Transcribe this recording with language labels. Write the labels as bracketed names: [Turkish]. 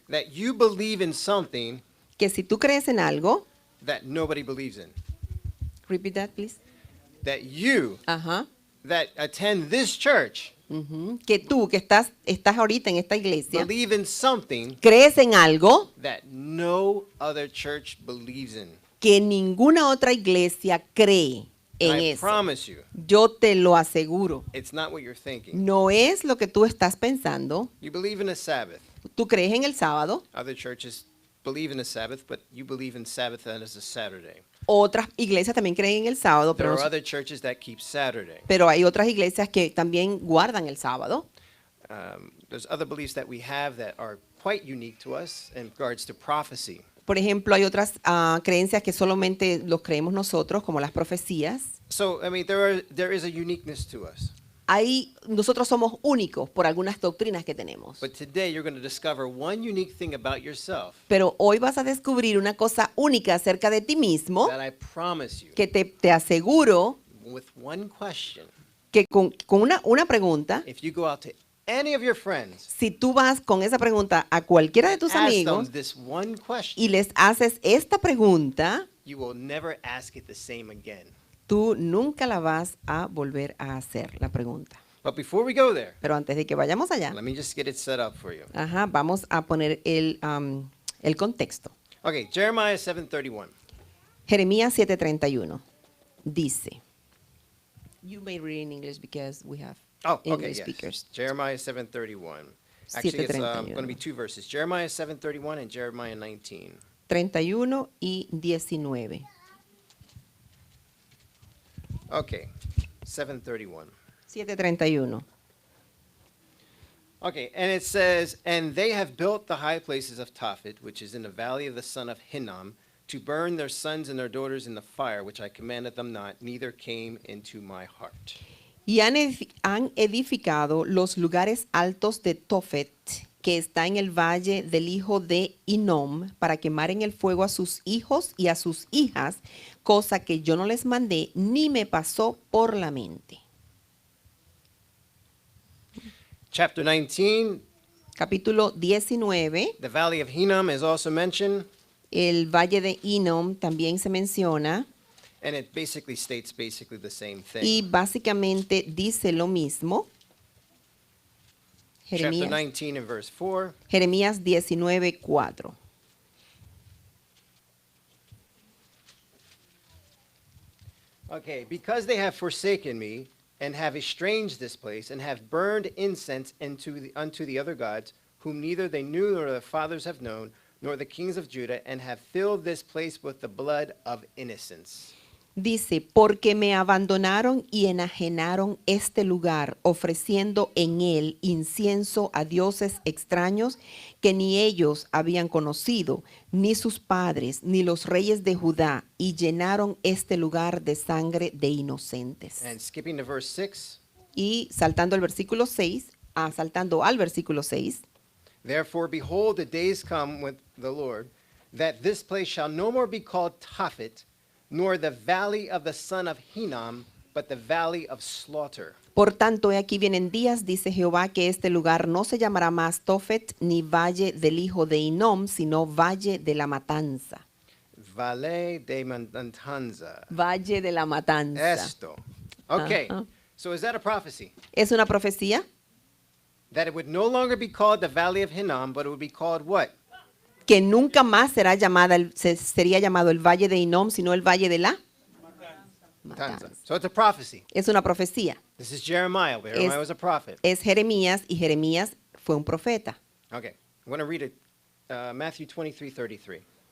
[English] that you believe in something [Spanish] que si tú crees en algo, [English] that nobody believes in. repeat that please. That you Ajá. that attend this church Ujú. [Spanish] Que tú que estás ahorita en esta iglesia, [English] believe in something [Spanish] crees en algo [English] that no other church believes in. [Spanish] que ninguna otra iglesia cree. en [English] And I [Spanish] eso. [English] promise you, [Spanish] Yo te lo aseguro. [English] it's not what you're thinking. [Spanish] No es lo que tú estás pensando. [English] You believe in a Sabbath. [Spanish] Tú crees en el sábado. [English] Other churches believe in a Sabbath, but you believe in Sabbath as a Saturday. [Spanish] Otras iglesias también creen en el sábado, [English] There [Spanish] pero, [English] are other churches that keep Saturday. [Spanish] pero hay otras iglesias que también guardan el sábado. [English] There's other beliefs that we have that are quite unique to us in regards to prophecy. [Spanish] Por ejemplo, hay otras creencias que solamente los creemos nosotros, como las profecías. [English] So, I mean, there is a uniqueness to us. [Spanish] Ahí nosotros somos únicos por algunas doctrinas que tenemos. [English] But today you're going to discover one unique thing about yourself [Spanish] Pero hoy vas a descubrir una cosa única acerca de ti mismo [English] that I promise you, [Spanish] que te aseguro [English] with one question, [Spanish] que con una pregunta, [English] if you go out to any of your friends, [Spanish] si tú vas con esa pregunta a cualquiera de tus [English] ask [Spanish] amigos [English] them this one question, [Spanish] y les haces esta pregunta, [English] you will never ask it the same again. [Spanish] tú nunca la vas a volver a hacer, la pregunta. [English] But before we go there, [Spanish] Pero antes de que vayamos allá, [English] let me just get it set up for you. [Spanish] vamos a poner el contexto. [English] Okay, Jeremiah 7:31. [Spanish] Jeremías 7:31 dice, [English] you may read in English because we have Oh, okay, English yes. speakers. Jeremiah 7:31. Actually, it's 7:31. going to be two verses. Jeremiah 7:31 and Jeremiah 19. [Spanish] 31 y 19. [English] Okay, 7:31. 7:31. Okay, and it says, "And they have built the high places of Tophet, which is in the valley of the son of Hinnom, to burn their sons and their daughters in the fire, which I commanded them not, neither came into my heart." [Spanish] Y han edificado los lugares altos de Tofet, que está en el valle del hijo de Hinnom, para quemar en el fuego a sus hijos y a sus hijas, cosa que yo no les mandé ni me pasó por la mente. [English] Chapter 19, [Spanish] Capítulo 19, [English] the valley of Hinnom is also mentioned, [Spanish] el valle de Hinnom también se menciona [English] and it basically states the same [Spanish] y [English] thing. [Spanish] básicamente dice lo mismo. [English] Chapter [Spanish] Jeremías, [English] 19 and verse 4. [Spanish] Jeremías 19:4. [English] Okay, because they have forsaken me and have estranged this place and have burned incense unto the other gods, whom neither they knew nor their fathers have known, nor the kings of Judah, and have filled this place with the blood of innocents. [Spanish] Dice, porque me abandonaron y enajenaron este lugar, ofreciendo en él incienso a dioses extraños que ni ellos habían conocido, ni sus padres, ni los reyes de Judá, y llenaron este lugar de sangre de inocentes. [English] And skipping to verse 6, [Spanish] Y saltando al versículo 6, saltando al versículo 6, [English] therefore behold, the days come with the Lord, that this place shall no more be called Tophet, nor the valley of the son of Hinnom, but the valley of slaughter. [Spanish] por tanto, he aquí vienen días, dice Jehová, que este lugar no se llamará más Tofet ni valle del hijo de Hinnom, sino valle de la matanza. Valle de Matanza. Valle de la matanza. Esto. Okay, Uh-huh. [English] so is that a prophecy? [Spanish] ¿Es una profecía? [English] That it would no longer be called the valley of Hinnom, but it would be called what? [Spanish] Que nunca más sería llamado el valle de Hinnom, sino el valle de la Matanza. matanza. [English] So it's a prophecy. [Spanish] Es una profecía. [English] This is Jeremiah. Jeremiah was a prophet. [Spanish] Es Jeremías y Jeremías fue un profeta. [English] Okay, I'm going to read it. Matthew 23:33.